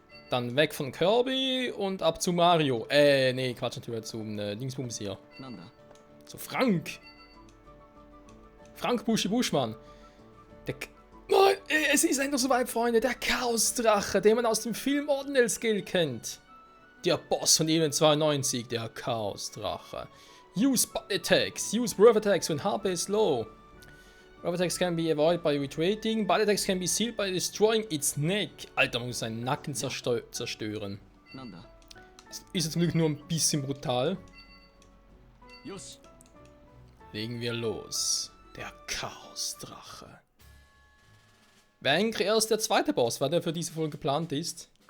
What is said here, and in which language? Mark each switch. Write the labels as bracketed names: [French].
[German] Dann weg von Kirby und ab zu Mario. Nee, Quatsch, natürlich zum Dingsbums hier. Zu Frank. Frank Buschi Buschmann. Nein, es ist endlich soweit, Freunde. Der Chaosdrache, den man aus dem Film Ordinal Skill kennt. Der Boss von Ebene 92, der Chaosdrache. [English] Use Body Attacks. Use Breath Attacks when HP is low. Breath Attacks can be avoided by retreating. Body Attacks can be sealed by destroying its neck. [German] Alter, man muss seinen Nacken zerstören. Ist jetzt zum Glück nur ein bisschen brutal. Legen wir los. Der Chaosdrache. Wäre eigentlich erst der zweite Boss, weil der für diese Folge geplant ist.